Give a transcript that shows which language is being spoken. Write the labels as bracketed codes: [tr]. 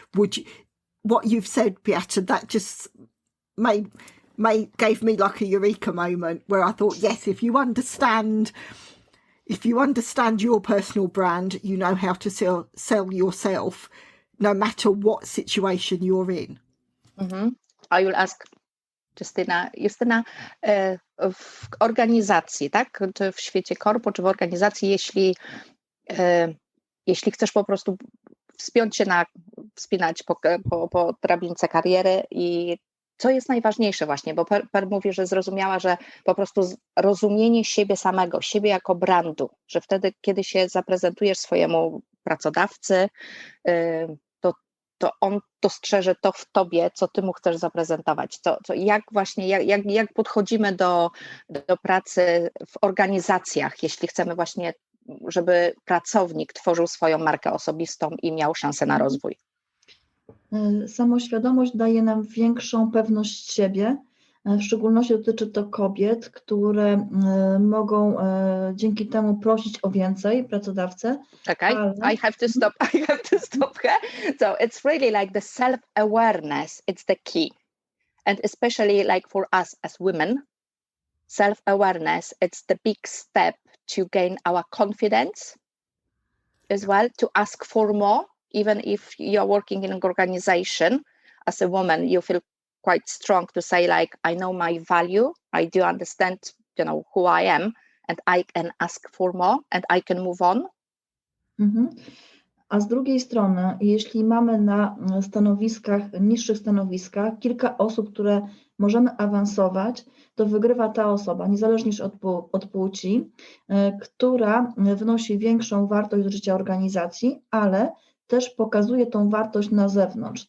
[en] Would you, what you've said, Beata, that just gave me like a eureka moment where I thought, yes, if you understand your personal brand, you know how to sell yourself, no matter what situation you're in. Mm-hmm. I will ask Justyna, [pl] w organizacji, tak? Czy w świecie korpo, czy w organizacji, jeśli chcesz po prostu wspinać po drabince kariery, i co jest najważniejsze właśnie, bo Per mówi, że zrozumiała, że po prostu rozumienie siebie samego, siebie jako brandu, że wtedy, kiedy się zaprezentujesz swojemu pracodawcy, to on dostrzeże to w tobie, co ty mu chcesz zaprezentować. Jak podchodzimy do pracy w organizacjach, jeśli chcemy właśnie, żeby pracownik tworzył swoją markę osobistą i miał szansę na rozwój. Samoświadomość daje nam większą pewność siebie. W szczególności dotyczy to kobiet, które mogą dzięki temu prosić o więcej pracodawcę. [en] Okay, I have to stop here. So it's really like the self-awareness, it's the key. And especially like for us as women, self-awareness, it's the big step to gain our confidence as well, to ask for more. Even if you're working in an organization, as a woman, you feel quite strong to say, like, I know my value, I do understand, who I am, and I can ask for more, and I can move on. Mhm. [pl] A z drugiej strony, jeśli mamy na stanowiskach, niższych stanowiskach kilka osób, które możemy awansować, to wygrywa ta osoba, niezależnie od płci, która wnosi większą wartość do życia organizacji, ale też pokazuje tą wartość na zewnątrz.